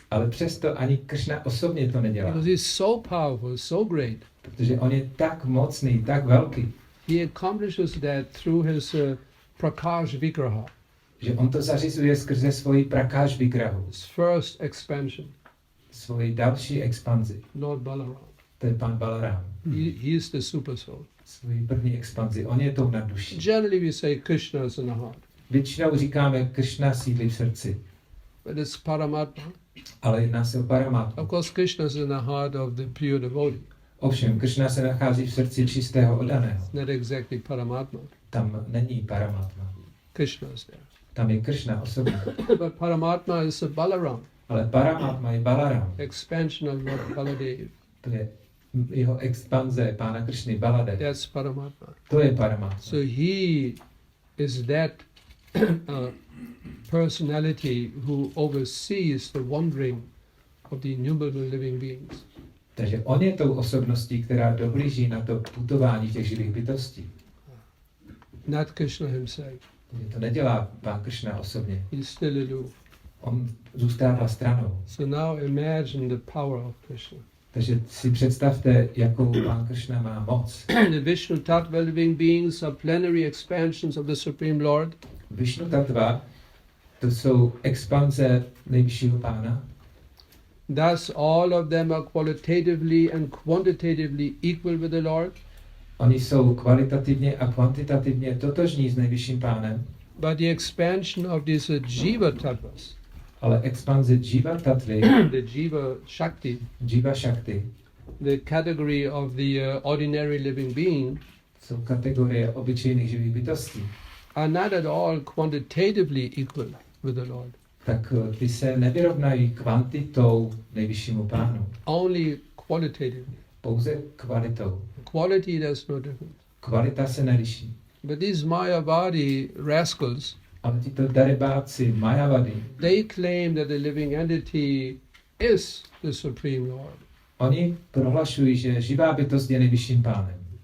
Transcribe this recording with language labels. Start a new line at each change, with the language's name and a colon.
Czech: Ale přesto ani Krishna osobně to nedělá.
English: Because he's so powerful, so great.
Czech: Protože on je tak mocný, tak velký.
English: He accomplishes that through his Prakash Vigraha.
Czech: Že on to zařizuje skrze svoji Prakash Vigrahu.
English: His first expansion.
Czech: Svoji další expanzi.
English: Lord Balaram.
Czech: To je pán Balaram.
English: He is the super soul.
Czech: Svoji první expanzi. On je tou nadduší.
English: Generally we say Krishna is in the heart.
Czech: Většinou říkáme, Krishna sídlí v srdci.
English: But it's Paramatma.
Czech: Ale jedná se o Paramatmu.
English: Of course Krishna is in the heart of the pure devotee.
Czech: Ovšem, Krishna se nachází v srdci čistého oddaného.
English: It's not exactly Paramatma.
Czech: Tam není Paramatma.
English: Krishna is there.
Czech: Tam je Krishna osobně.
English: But Paramatma is a Balaram.
Czech: Ale Paramatma je Balaram.
English: Expansion of Lord Baladev.
Czech: To je jeho expanze pána Krishny Baladev.
English: That's Paramatma.
Czech: To je Paramatma.
English: So he is that personality who oversees the wandering of the innumerable living beings.
Czech: Takže on je tou osobností, která dohlíží na to putování těch živých bytostí.
English: Not Krishna himself.
Czech: To nedělá pán Kršna osobně.
English: He's still aloof.
Czech: On zůstává stranou.
English: So now imagine the power of Krishna.
Czech: Takže si představte, jakou pán Kršna má moc.
English: The Vishnu Tattva living beings are plenary expansions of the Supreme Lord.
Czech: Vishnu Tattva, to jsou expanze nejvyššího pána.
English: Thus all of them are qualitatively and quantitatively equal with the Lord.
Czech: Oni jsou kvalitativně a kvantitativně totožní s nejvyšším pánem.
English: But the expansion of these Jiva Tattvas,
Czech: Ale expanze Jiva Tattvy,
English: the Jiva Shakti,
Czech: Jiva Shakti,
English: the category of the ordinary living being,
Czech: jsou kategorie obyčejných živých bytostí.
English: are not at all quantitatively equal with the Lord.
Czech: Tak ty se nevyrovnají kvantitou nejvyššímu pánu,
English: Only qualitatively.
Czech: pouze kvalitou.
English: Quality, there's no difference.
Czech: Kvalita se neliší.
English: But these Mayavadi rascals,
Czech: Ale tito darebáci, Mayavadi,
English: they claim that the living entity is the Supreme Lord.
Czech: oni prohlašují, že živá bytost je nejvyšším pánem.